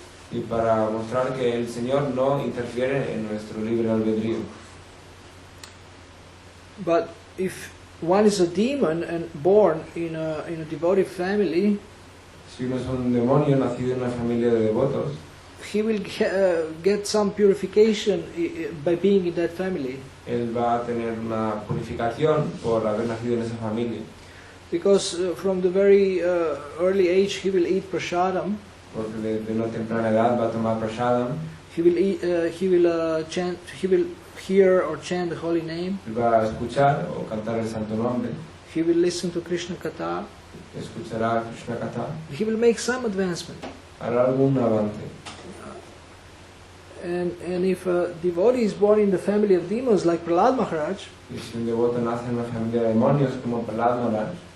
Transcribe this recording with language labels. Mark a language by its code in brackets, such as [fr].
[es] y para mostrar que el Señor no interfiere en nuestro libre albedrío. [en] But if one is a demon and born in a devoted family, [es] Si uno es un demonio nacido en una familia de devotos, [en] he will get some purification by being in that family. [es] él va a tener una purificación por haber nacido en esa familia. [en] Because from the very early age he will eat prasadam, [es] Porque desde una temprana edad va a tomar prasadam, [en] he will chant, he will hear or chant the holy name, [es] va a escuchar o cantar el santo nombre, [en] he will listen to Krishna Katha, [es] escuchará Krishna Katha, [en] he will make some advancement. [es] hará algún avance. [en] And if a devotee is born in the family of demons like Prahlad Maharaj, [es] Y si un devoto nace en una familia de demonios como Prahlad Maharaj,